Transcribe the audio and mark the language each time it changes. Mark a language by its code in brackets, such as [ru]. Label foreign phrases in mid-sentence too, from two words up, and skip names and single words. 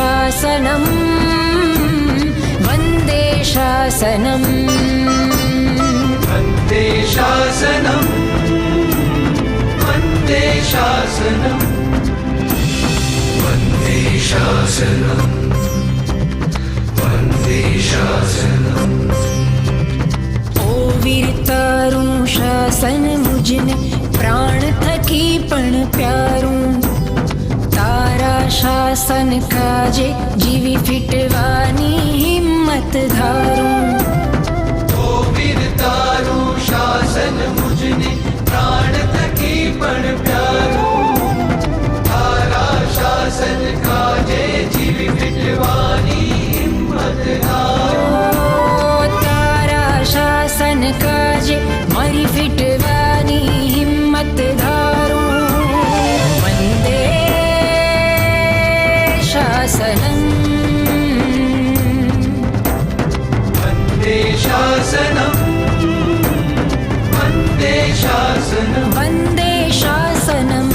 [sa] शासनम् वन्दे शासनम् वन्दे शासनम् वन्दे शासनम् वन्दे शासनम् वन्दे शासनम् [gu] ઓ વીર તારું શાસન મુજને પ્રાણ થકી પણ પ્યારું તારા શાસન કાજે જીવી ફીટવાની હિંમત ધારું ઓ વીર તારું શાસન મુજને પ્રાણ થકી પણ પ્યારું તારા શાસન કાજે જીવી ફીટવાની હિંમત ધારું તારા શાસન કાજે મારી ફીટવાની હિંમત ધારું [sa] वन्दे शासनम् वन्दे शासनम् वन्दे शासनम् वन्दे शासनम्